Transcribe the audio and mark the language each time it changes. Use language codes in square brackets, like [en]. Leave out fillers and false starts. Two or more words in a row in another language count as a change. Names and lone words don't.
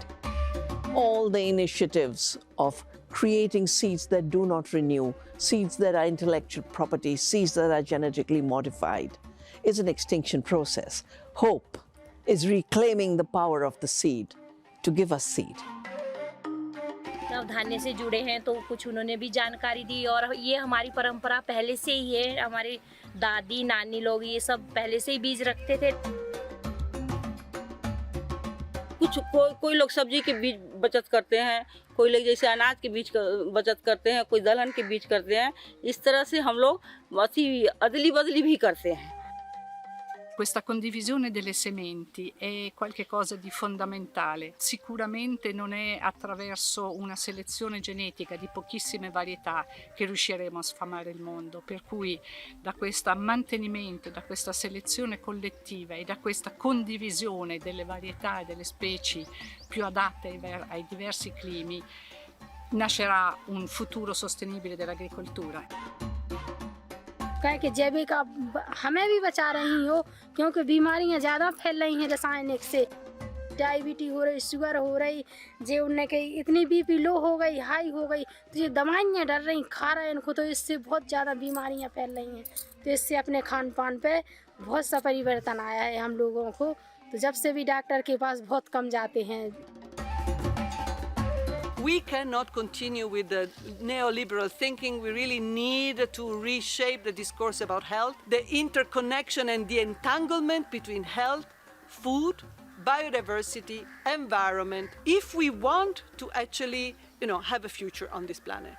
[en] All the initiatives of creating seeds that do not renew, seeds that are intellectual property, seeds that are genetically modified, is an extinction process. Hope is reclaiming the power of the seed to give us seed. [hi] नवधान्य से जुड़े हैं तो कुछ उन्होंने भी जानकारी दी और ये हमारी परंपरा पहले से ही है। हमारे दादी नानी लोग ये सब पहले से ही बीज रखते थे। कोई लोग सब्जी के बीज बचत करते हैं, कोई लोग जैसे अनाज के बीज बचत करते हैं, कोई दलहन के बीज करते हैं। इस तरह से हम लोग अदली बदली भी करते हैं। [it] Questa condivisione delle sementi è qualcosa di fondamentale. Sicuramente non è attraverso una selezione genetica di pochissime varietà che riusciremo a sfamare il mondo, per cui da questo mantenimento, da questa selezione collettiva e da questa condivisione delle varietà e delle specie più adatte ai diversi climi nascerà un futuro sostenibile dell'agricoltura. [hi] कहे कि जैविक आप हमें भी बचा रही हो, क्योंकि बीमारियां ज़्यादा फैल रही हैं रासायनिक से। डायबिटीज हो रही, शुगर हो रही, जो उनने कही इतनी [en] BP low [hi] हो गई, हाई हो गई, तो ये दवाइयाँ डर रही खा रहे हैं इनको, तो इससे बहुत ज़्यादा बीमारियां फैल रही हैं। तो इससे अपने खान पान पे बहुत सा परिवर्तन आया है हम लोगों को। तो जब से भी डॉक्टर के पास बहुत कम जाते हैं। [en] We cannot continue with the neoliberal thinking. We really need to reshape the discourse about health, the interconnection and the entanglement between health, food, biodiversity, environment, if we want to actually, have a future on this planet.